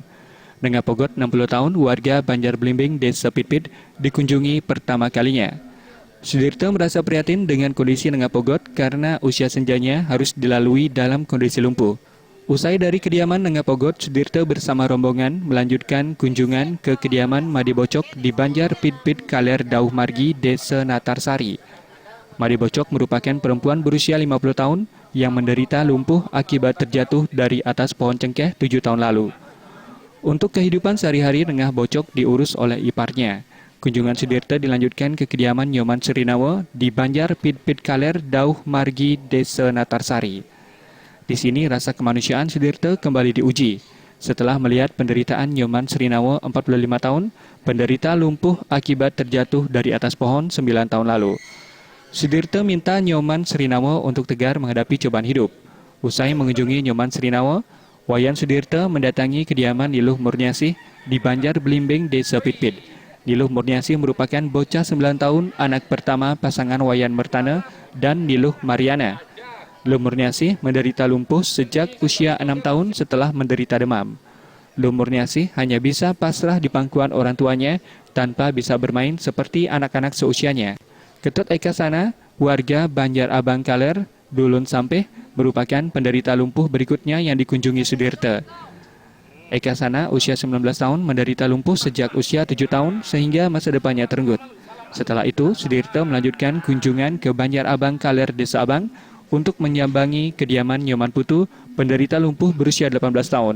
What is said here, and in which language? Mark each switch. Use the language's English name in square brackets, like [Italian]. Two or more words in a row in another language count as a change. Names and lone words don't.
[Indonesian] Dengan Pogot 60 tahun, warga Banjar Blimbing, Desa Pitpit, dikunjungi pertama kalinya. Sudirte merasa prihatin dengan kondisi Nengah Pogot karena usia senjanya harus dilalui dalam kondisi lumpuh. Usai dari kediaman Nengah Pogot, Sudirte bersama rombongan melanjutkan kunjungan ke kediaman Made Bocok di Banjar Pitpit Kaler Dauh Margi, Desa Natarsari. Made Bocok merupakan perempuan berusia 50 tahun yang menderita lumpuh akibat terjatuh dari atas pohon cengkeh 7 tahun lalu. Untuk kehidupan sehari-hari, Nengah Bocok diurus oleh iparnya. Kunjungan Sudirte dilanjutkan ke kediaman Nyoman Surinawo di Banjar Pitpit Kaler Dauh Margi, Desa Natarsari. Di sini rasa kemanusiaan Sudirte kembali diuji. Setelah melihat penderitaan Nyoman Surinawo 45 tahun, penderita lumpuh akibat terjatuh dari atas pohon 9 tahun lalu. Sudirte minta Nyoman Surinawo untuk tegar menghadapi cobaan hidup. Usai mengunjungi Nyoman Surinawo, Wayan Sudirte mendatangi kediaman Niluh Murniasih di Banjar Blimbing, Desa Pitpit. Niluh Murniasih merupakan bocah 9 tahun, anak pertama pasangan Wayan Mertana dan Niluh Mariana. Niluh Murniasih menderita lumpuh sejak usia 6 tahun setelah menderita demam. Niluh Murniasih hanya bisa pasrah di pangkuan orang tuanya tanpa bisa bermain seperti anak-anak seusianya. Ketut Eka Sana, warga Banjar Abang Kaler, Dulun Sampeh, merupakan penderita lumpuh berikutnya yang dikunjungi Sudirte. Eka Sana, usia 19 tahun, menderita lumpuh sejak usia 7 tahun sehingga masa depannya terenggut. Setelah itu, Sudirte melanjutkan kunjungan ke Banjar Abang Kaler, Desa Abang, untuk menyambangi kediaman Nyoman Putu, penderita lumpuh berusia 18 tahun.